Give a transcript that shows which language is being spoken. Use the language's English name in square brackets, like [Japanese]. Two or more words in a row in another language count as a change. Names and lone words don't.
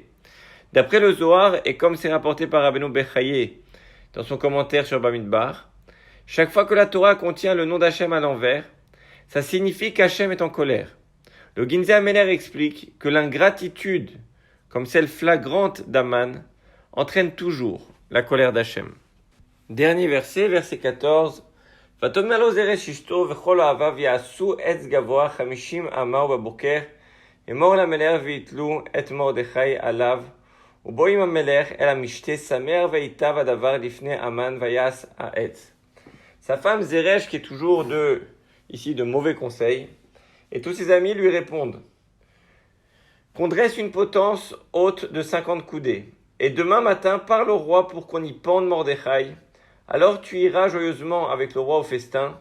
[French] D'après le Zohar, et comme c'est rapporté par Rabbeinu Bechaye dans son commentaire sur Bamidbar, chaque fois que la Torah contient le nom d'Hachem à l'envers, ça signifie qu'Hachem est en colère. Le Ginzé Ameler explique que l'ingratitude, comme celle flagrante d'Aman, entraîne toujours la colère d'Hachem. Dernier verset, verset 14. [Hebrew] ותאמר לו זרש אשתו וכל אוהביו יעשו עץ גבוה 50 אמה בבוקר אמור למלך ויתלו את מרדכי עליו ובו עם המלך אל המשתה שמח ויטב הדבר לפני המן ויעש העץ. [French] Sa femme Zeresh, qui est toujours ici de mauvais conseils, et tous ses amis lui répondent qu'on dresse une potence haute de 50 coudées et demain matin parle au roi pour qu'on y pende Mordechai. Alors tu iras joyeusement avec le roi au festin.